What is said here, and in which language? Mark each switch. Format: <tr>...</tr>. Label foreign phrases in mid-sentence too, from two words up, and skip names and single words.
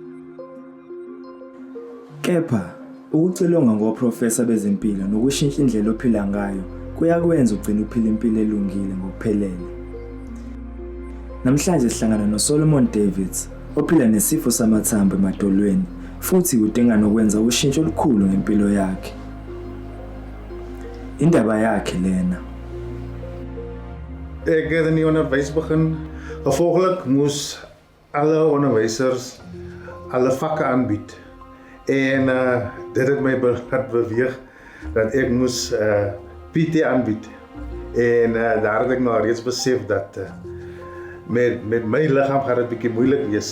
<zu>Kepha ukucilonga ngoprofesa bezempilo nokushintsha indlela ophila ngayo kuyakwenza ugcine uphila impilo elungile ngokuphelele. Namhlanje sihlangana noSolomon Davids ophila nesifo samathambo emadolweni futhi udinga nokwenza ushintsho olukhulu ngempilo yakhe. Indaba yakhe lena.</zu> <af>Ek het in die onderwys begin. Gevolglik moes alle onderwysers alle vakke aanbied. En dit het my beweeg dat ek moes PT aanbied. En daar het ek nou reeds besef dat met my liggaam gaan dit bietjie moeilik wees.</af>